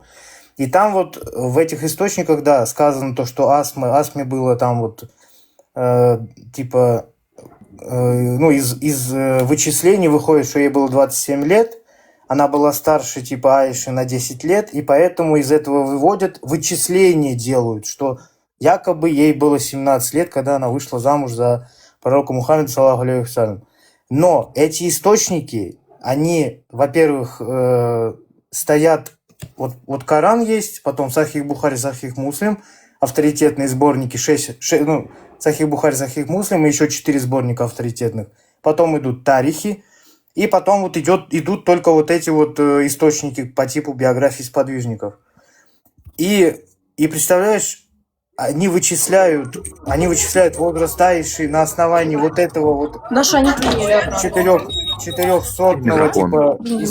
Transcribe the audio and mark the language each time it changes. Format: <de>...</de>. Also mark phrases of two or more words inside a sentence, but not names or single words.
<ru>И там вот в этих источниках, да, сказано то, что Асме было там вот, из вычислений выходит, что ей было 27 лет, она была старше типа Аиши на 10 лет, и поэтому из этого выводят, вычисления делают, что якобы ей было 17 лет, когда она вышла замуж за пророка Мухаммеда,</ru> <ar>صلى الله عليه وسلم.</ar> <ru>Но эти источники, они, во-первых, стоят... Вот Коран есть, потом Сахих Бухари, Сахих Муслим, авторитетные сборники, Сахих Бухари, Сахих Муслим, и еще 4 сборника авторитетных. Потом идут тарихи, и потом вот идут только вот эти вот источники по типу биографий сподвижников. И представляешь, они вычисляют возраст Аиши на основании вот этого вот 400-го типа источника.</ru>